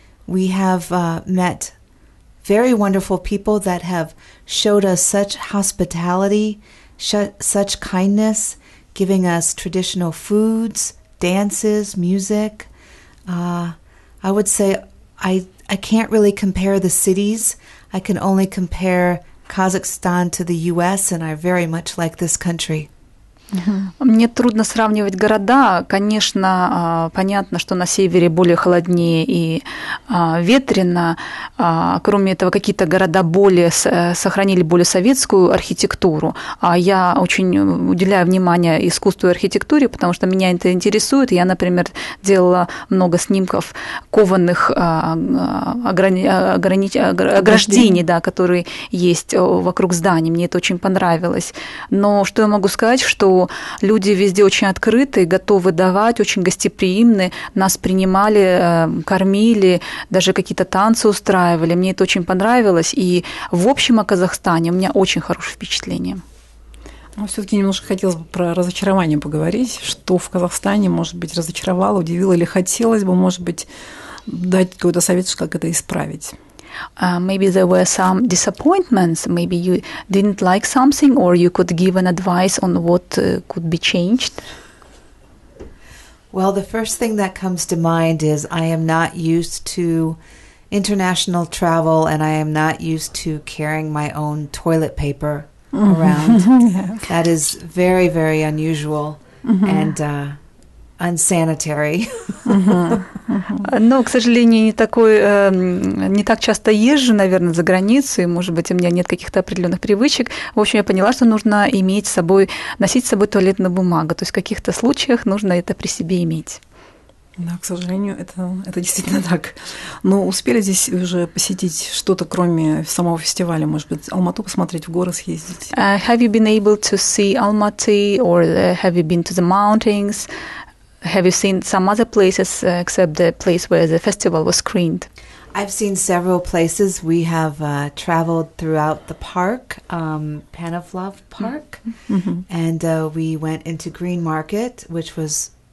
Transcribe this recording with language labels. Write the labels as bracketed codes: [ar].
[en] We have met very wonderful people that have showed us such hospitality, such kindness, giving us traditional foods, dances, music. I would say I can't really compare the cities. I can only compare Kazakhstan to the U.S., and I very much like this country. [ru] Мне трудно сравнивать города. Конечно, понятно, что на севере более холоднее и ветрено. Кроме этого, какие-то города сохранили более советскую архитектуру. Я очень уделяю внимание искусству и архитектуре, потому что меня это интересует. Я, например, делала много снимков кованых ограждений, которые есть вокруг зданий. Мне это очень понравилось. Но что я могу сказать, что что люди везде очень открыты, готовы давать, очень гостеприимны, нас принимали, кормили, даже какие-то танцы устраивали. Мне это очень понравилось, и в общем о Казахстане у меня очень хорошее впечатление. Все-таки немножко хотелось бы про разочарование поговорить, что в Казахстане, может быть, разочаровало, удивило, или хотелось бы, может быть, дать какой-то совет, как это исправить. [en] Maybe there were some disappointments, maybe you didn't like something, or you could give an advice on what could be changed. Well, the first thing that comes to mind is I am not used to international travel, and I am not used to carrying my own toilet paper around. Yeah. That is very, very unusual and unsanitary. [ru] Но, к сожалению, не так часто езжу, наверное, за границу, и, может быть, у меня нет каких-то определенных привычек. В общем, я поняла, что нужно носить с собой туалетную бумагу. То есть в каких-то случаях нужно это при себе иметь. Да, к сожалению, это действительно так. Но успели здесь уже посетить что-то, кроме самого фестиваля? Может быть, Алмату посмотреть, в горы съездить? [en] Have you been able to see Almaty, or have you been to the mountains? Have you seen some other places except the place where the festival was screened? I've seen several places. We have traveled throughout the park, Panavlov Park, and we went into Green Market, which was...